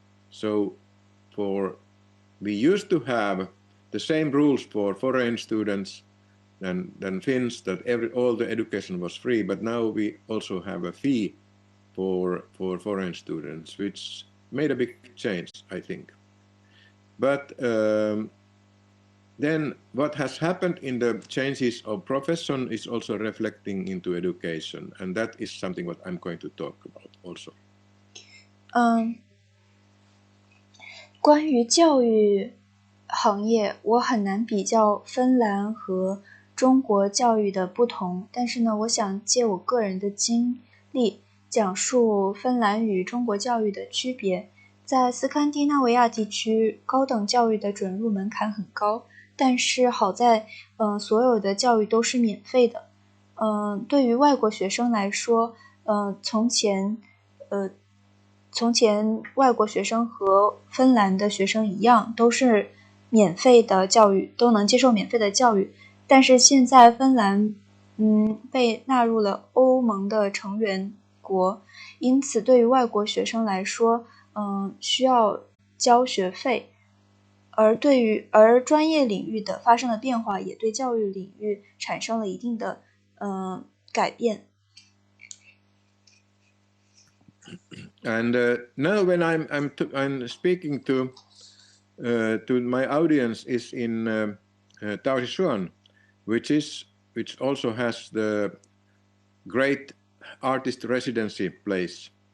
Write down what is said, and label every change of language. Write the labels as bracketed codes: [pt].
[en] So we used to have the same rules for foreign students than Finns, that all the education was free, but now we also have a fee for foreign students, which made a big change, I think. But then what has happened in the changes of profession is also reflecting into education, and that is something what I'm going to talk about also. [zh] 关于教育行业，我很难比较芬兰和中国教育的不同，但是呢，我想借我个人的经历，讲述芬兰与中国教育的区别。在斯堪的纳维亚地区，高等教育的准入门槛很高，但是好在，所有的教育都是免费的。对于外国学生来说，从前外国学生和芬兰的学生一样，都是免费的教育，都能接受免费的教育。但是现在芬兰，被纳入了欧盟的成员国，因此对于外国学生来说，需要交学费。而专业领域的发生的变化，也对教育领域产生了一定的改变。 [en] And now when I'm speaking to my audience is in Taoxichuan, which also has the great artist residency place.